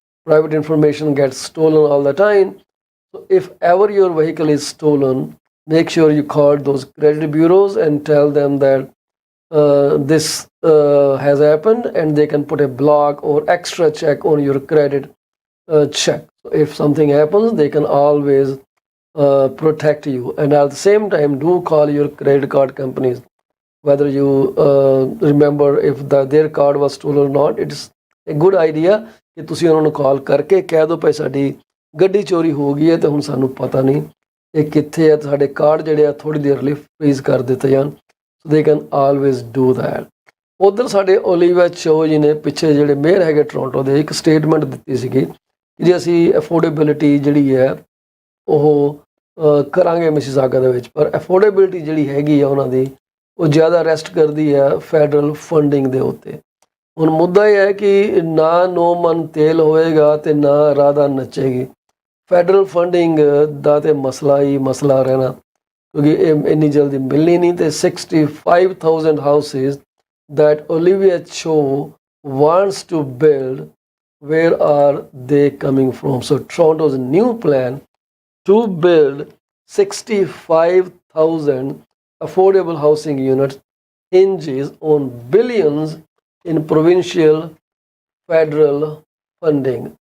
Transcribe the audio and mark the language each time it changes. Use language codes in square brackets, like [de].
[en] Private information gets stolen all the time. So if ever your vehicle is stolen, make sure you call those credit bureaus and tell them that this has happened, and they can put a block or extra check on your credit check. So if something happens, they can always protect you. And at the same time, do call your credit card companies, whether you remember if their card was stolen or not. It's a good idea [pa] कि ਤੁਸੀਂ ਉਹਨਾਂ ਨੂੰ ਕਾਲ ਕਰਕੇ ਕਹਿ ਦਿਓ ਭਾਈ ਸਾਡੀ ਗੱਡੀ ਚੋਰੀ ਹੋ ਗਈ ਹੈ ਤੇ ਹੁਣ ਸਾਨੂੰ ਪਤਾ ਨਹੀਂ ਇਹ ਕਿੱਥੇ ਹੈ, ਸਾਡੇ ਕਾਰਡ ਜਿਹੜੇ ਆ ਥੋੜੀ ਦੇਰ ਲਈ ਫ੍ਰੀਜ਼ ਕਰ ਦਿੱਤੇ ਜਾਣ. [en] So they can always do that. [pa] ਉਧਰ ਸਾਡੇ ਓਲੀਵਾ ਚੋ ਜੀ ਨੇ ਪਿੱਛੇ ਜਿਹੜੇ ਮੇਅਰ ਹੈਗੇ ਟੋਰਾਂਟੋ ਦੇ ਇੱਕ ਸਟੇਟਮੈਂਟ ਦਿੱਤੀ ਸੀਗੀ ਕਿ ਜੇ ਅਸੀਂ ਅਫੋਰਡੇਬਿਲਿਟੀ ਜਿਹੜੀ ਹੈ ਉਹ ਕਰਾਂਗੇ ਮਿਸੀਸਾਗਾ ਦੇ ਵਿੱਚ, ਪਰ ਅਫੋਰਡੇਬਿਲਟੀ ਜਿਹੜੀ ਹੈਗੀ ਆ ਉਹਨਾਂ ਦੀ ਉਹ ਜ਼ਿਆਦਾ ਰੈਸਟ ਕਰਦੀ ਹੈ ਫੈਡਰਲ ਫੰਡਿੰਗ ਦੇ ਉੱਤੇ। ਹੁਣ ਮੁੱਦਾ ਇਹ ਹੈ ਕਿ ਨਾ 9 ਮਨ ਤੇਲ ਹੋਏਗਾ ਤੇ ਨਾ ਰਾਧਾ ਨੱਚੇਗੀ। ਫੈਡਰਲ ਫੰਡਿੰਗ ਦਾ ਤੇ ਮਸਲਾ ਹੀ ਮਸਲਾ ਰਹਿਣਾ, ਕਿਉਂਕਿ ਇਹ ਇੰਨੀ ਜਲਦੀ ਮਿਲਣੀ ਨਹੀਂ। [en] ਤੇ 65,000 houses that Olivia Cho wants to build, where are they coming from? So Toronto's new plan to build 65,000 affordable housing units hinges on billions in provincial federal funding.